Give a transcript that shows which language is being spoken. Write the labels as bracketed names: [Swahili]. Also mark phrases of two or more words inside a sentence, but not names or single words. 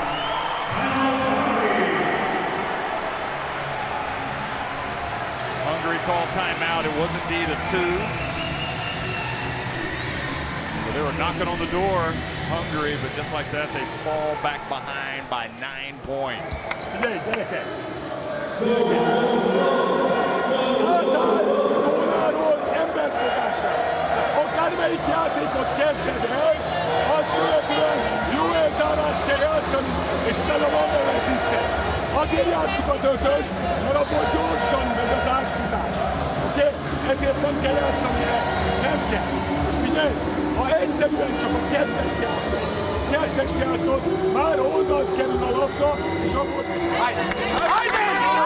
[English] Hungary called timeout. It was indeed a 2. So they were knocking on the door, Hungary, but just like that, they fall back behind by 9 points. [Hungarian] Akármelyik játékot kezded el, azt követően jó elzárást kell játszani, és tele van vele zicser. Azért játszuk az ötöst, mert abból gyorsan megy az átfutás. Oké? Ezért nem kell játszani el. Nem kell. És figyelj, ha egyszerűen csak a kettest játszod, már oldalt kerül a labda, és akkor... Hajde!